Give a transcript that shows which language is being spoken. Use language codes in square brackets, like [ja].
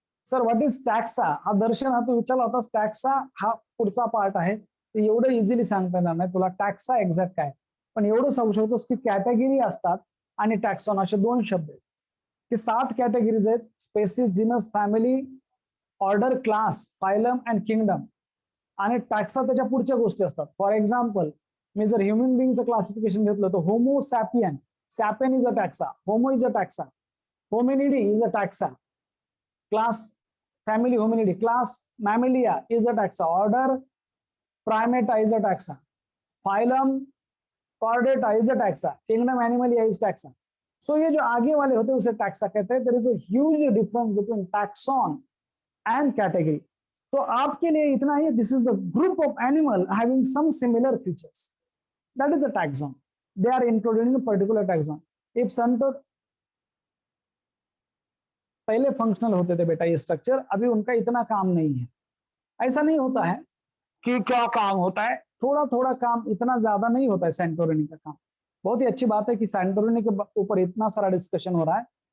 [mr] Sir what is टॅक्सा? हा दर्शन, हा तू विचारला होता, टॅक्सा हा पुढचा पार्ट आहे, ते एवढं इझिली सांगता येणार नाही तुला टॅक्सा एक्झॅक्ट काय, पण एवढं सांगू शकतोस की कॅटेगरी असतात आणि टॅक्सॉन असे दोन शब्द आहेत, की 7 कॅटेगरीज आहेत: spaces, genus, family, order, class, phylum and kingdom. आणि टॅक्सा त्याच्या पुढच्या गोष्टी असतात. फॉर एक्झाम्पल, मी जर ह्युमन बिंगचं क्लासिफिकेशन घेतलं तर [en] Homo sapien, sapien is a taxa, homo is a taxa, hominidae is a taxa, class family hominidae, class mammalia is a taxa, order primata is a taxa, phylum chordata is a taxa, kingdom animalia is taxa. So [hi] ये जो आगे वाले होते हैं उसे taxa कहते हैं. [en] There is a huge difference between taxon and category. [hi] तो आपके लिए इतना ही, [en] this is the group of animal having some similar features, that is a taxon. They are included in a particular taxon. [hi] If Santo पहले functional होते थे बेटा ये structure, अभी उनका इतना काम नहीं है. ऐसा नहीं होता है कि क्या काम होता है, थोड़ा थोड़ा काम, इतना ज्यादा नहीं होता है सैंटोरिनी का काम. बहुत ही अच्छी बात है कि सैंटोरिनी के ऊपर इतना सारा डिस्कशन हो रहा है.